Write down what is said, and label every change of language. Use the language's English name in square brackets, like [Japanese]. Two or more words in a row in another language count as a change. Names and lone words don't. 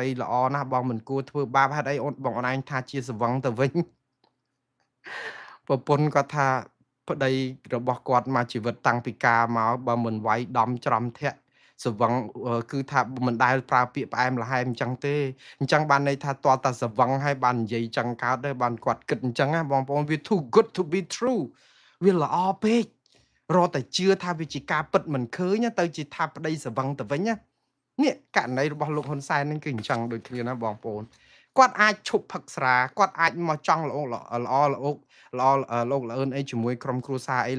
[Khmer] ល្អណាស់បងមិនគួរធ្វើបាបហេតុអីអូនបងអូនឯងថាជាស្វឹងទៅវិញប្រពន្ធគាត់ថាប្តីរបស់គាត់មកជីវិតតាំងពីការមកបើមិនវាយដំច្រំធាក់ស្វឹងគឺថាមិនដែលប្រើពាក្យផ្អែមល្ហែមអញ្ចឹងទេអញ្ចឹងបានន័យថា តើតាស្វឹងហើយបាននិយាយអញ្ចឹងកើតទេបានគាត់គិតអញ្ចឹងណាបងប្អូនវា [English] too good to be true [Khmer] វាល្អពេករត់តែជឿថាវាជាការពិតមិនឃើញទៅជាថាប្តីស្វឹង ទៅវិញណានេះករណីរបស់លោកហ៊ុនសែននឹងគឺអញ្ចឹងដូចគ្នាណាបងប្អូនគាត់អាចឈប់ផឹកស្រាគាត់អាចមកចង់ល្អលោកល្អឿនអីជាមួយក្រុមគ្រួសារអី